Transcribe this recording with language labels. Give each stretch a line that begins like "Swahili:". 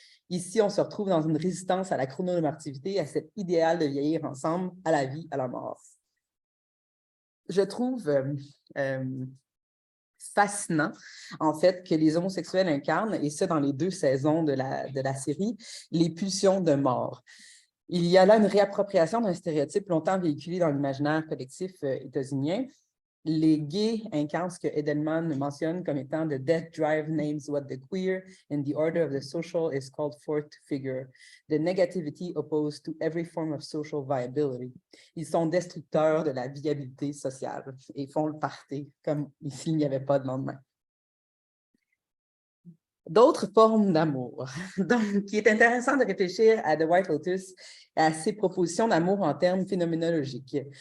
French: Ici, on se retrouve dans une résistance à la chrononormativité, à cet idéal de vieillir ensemble, à la vie, à la mort. Je trouve fascinant, en fait, que les homosexuels incarnent, et ça dans les 2 saisons de la série, les pulsions de mort. Il y a là une réappropriation d'un stéréotype longtemps véhiculé dans l'imaginaire collectif états-unien. Les gays incarnent ce que Edelman mentionne comme étant
English: the death drive names what the queer in the order of the social is called forth to figure, the negativity opposed to every form of social viability.
French: Ils sont destructeurs de la viabilité sociale et font le party comme s'il n'y avait pas de lendemain. D'autres formes d'amour. Donc, il est intéressant de réfléchir à The White Lotus, à ses propositions d'amour en termes phénoménologiques.